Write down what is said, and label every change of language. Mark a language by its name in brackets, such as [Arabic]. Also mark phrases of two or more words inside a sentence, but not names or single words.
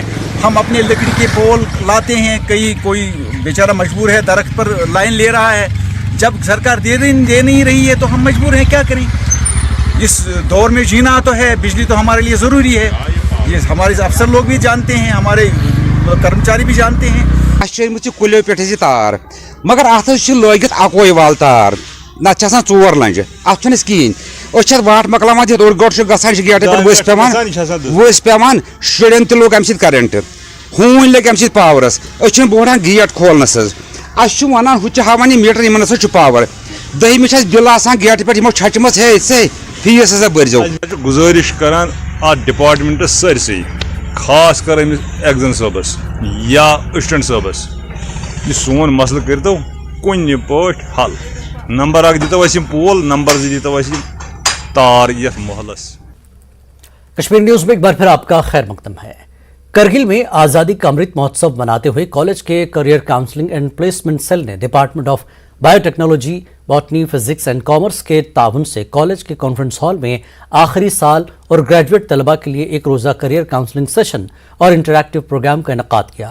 [Urdu] ہم اپنے لکڑی کے پول لاتے ہیں، کوئی بیچارہ مجبور ہے درخت پر لائن لے رہا ہے، جب سرکار دے نہیں رہی ہے تو ہم مجبور ہیں کیا کریں۔ اس دور میں جینا تو ہے، بجلی تو ہمارے لیے ضروری ہے، یہ ہمارے افسر لوگ بھی جانتے ہیں، ہمارے کرمچاری بھی جانتے ہیں۔ [Kashmiri] کلیو پہ تار مگر ات لگت اکوے وال تار نت 4 لنجہ ات کہین واٹ مکلاوان دِتھ اور گۄڈٕ چھُ گژھان گیٹہٕ پٮ۪ٹھ ؤسۍ پیوان شُرٮ۪ن تہِ لوٚگ اَمہِ سۭتۍ کَرنٹ ہوٗنۍ لٔگۍ اَمہِ سۭتۍ پاورَس أسۍ چھِنہٕ بوڑان گیٹ کھولنَس حظ اَسہِ چھُ وَنان ہُہ چھُ ہاوان یہِ میٖٹر یِمن ہسا چھُ پاور دٔہمہِ چھِ اَسہِ بِل آسان گیٹہٕ پٮ۪ٹھ یِمو چھچمٕژ ہے سے فیٖس ہسا بٔرۍزیو گُزٲرِش کران اتھ ڈپارٹمنٹس سٲرسٕے خاص کر أمِس ایگزن صٲبس یا اسٹنٹ صٲبس یہِ سون مسلہٕ کٔرتو کُنہِ پٲٹھۍ حل نمبر 1 دِتو اَسہِ یِم پول نمبر 2 دِتو اَسہِ یِم تار یتھ محلس۔ [Urdu] کشمیر نیوز میں ایک بار پھر آپ کا خیر مقدم ہے۔ کرگل میں آزادی کا امرت مہوتسو مناتے ہوئے کالج کے کیریئر کاؤنسلنگ اینڈ پلیسمنٹ سیل نے ڈپارٹمنٹ آف بایو ٹیکنالوجی، باٹنی، فزکس اینڈ کامرس کے تعاون سے کالج کے کانفرنس ہال میں آخری سال اور گریجویٹ طلباء کے لیے ایک روزہ [English] career counselling session [Urdu] اور [English] interactive programme [Urdu] کا انعقاد کیا۔